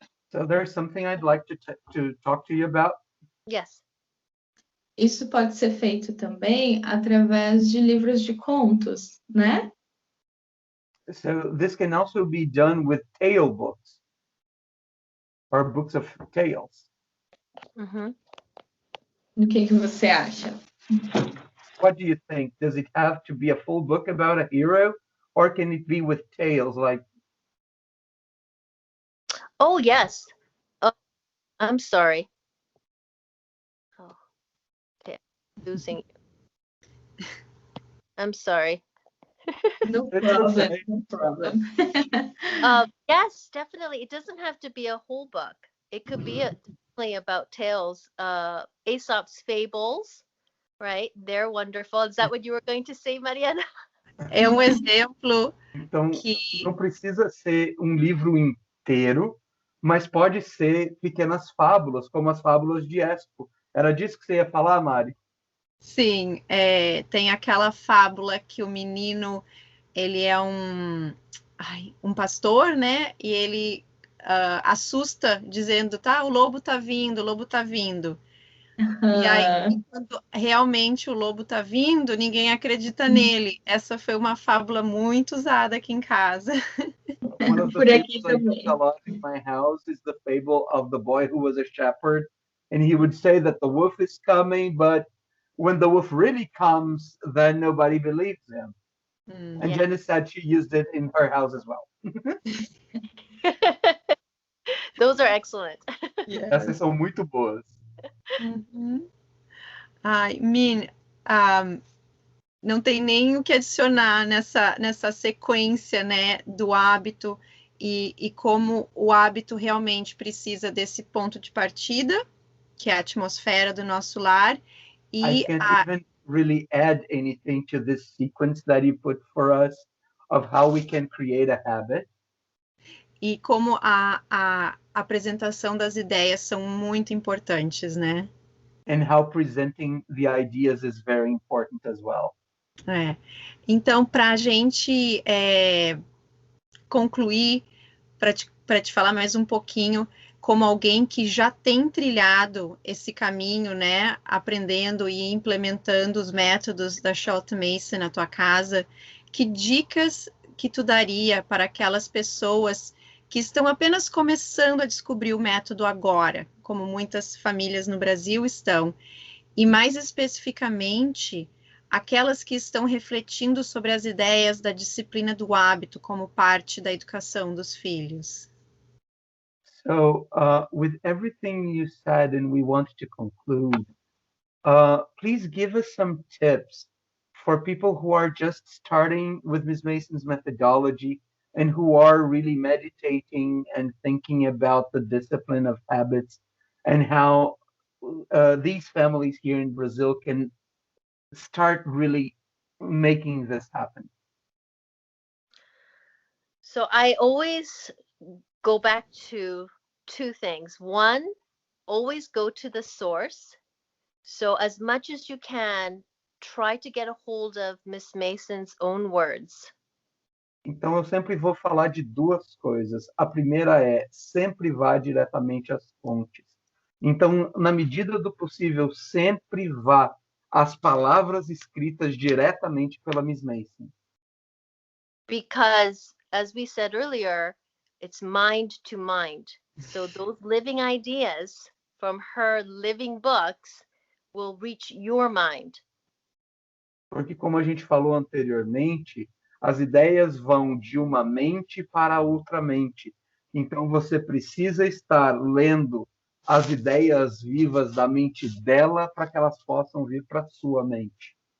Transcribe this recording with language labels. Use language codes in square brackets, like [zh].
[en] So there's something I'd like to talk to you about. Yes. [pt] Isso pode ser feito também através de livros de contos, né? [en] So this can also be done with tale books or books of tales. Mm-hmm. [pt] O que você acha? [en] What do you think? Does it have to be a full book about a hero, or can it be with tales like? Oh, yes. Oh, I'm sorry. Oh, okay. Losing. I'm sorry. No It's problem. okay. No problem. Yes, definitely. It doesn't have to be a whole book. It could be definitely about tales. Aesop's fables, right? They're wonderful. Is that what you were going to say, Mariana? [pt] É exemplo Então, que... não precisa ser um livro inteiro, mas pode ser pequenas fábulas, como as fábulas de Éspo. Era disso que você ia falar, Mari? Sim, tem aquela fábula que o menino, ele é um pastor, né? E ele assusta, dizendo, tá, o lobo tá vindo, o lobo tá vindo. E aí, quando realmente o lobo tá vindo, ninguém acredita nele. Essa foi uma fábula muito usada aqui em casa. [en] One of the [pt] Por aqui [en] fables I use a lot in my house is the fable of the boy who was a shepherd, and he would say that the wolf is coming, but when the wolf really comes, then nobody believes him. And Jenny said she used it in her house as well. Those are excellent. [pt] Essas são muito boas. Ai, Min, não tem nem o que adicionar nessa sequência, né, do hábito e como o hábito realmente precisa desse ponto de partida, que é a atmosfera do nosso lar. [en] I can't even really add anything to this sequence that you put for us of how we can create a habit. [pt] E como a apresentação das ideias são muito importantes, né? [en] And how presenting the ideas is very important as well. [pt] Então, para a gente concluir, para te falar mais um pouquinho, como alguém que já tem trilhado esse caminho, né, aprendendo e implementando os métodos da Charlotte Mason na tua casa, que dicas que tu daria para aquelas pessoas que estão apenas começando a descobrir o método agora, como muitas famílias no Brasil estão, e mais especificamente, aquelas que estão refletindo sobre as ideias da disciplina do hábito como parte da educação dos filhos? [en] So, with everything you said, and we want to conclude, please give us some tips for people who are just starting with Ms. Mason's methodology and who are really meditating and thinking about the discipline of habits and how these families here in Brazil can start really making this happen. So I always go back to two things. One, always go to the source. So as much as you can, try to get a hold of Miss Mason's own words. [pt] Então eu sempre vou falar de duas coisas. A primeira é sempre vá diretamente às fontes. Então, na medida do possível, sempre vá às palavras escritas diretamente pela Miss Mason. [en] because, as we said earlier, it's mind to mind. So those living ideas from her living books will reach your mind. [pt] Porque, como a gente falou anteriormente, as ideias vão de uma mente para outra mente. Então, você precisa estar lendo as ideias vivas da mente dela para que elas possam vir para a sua mente.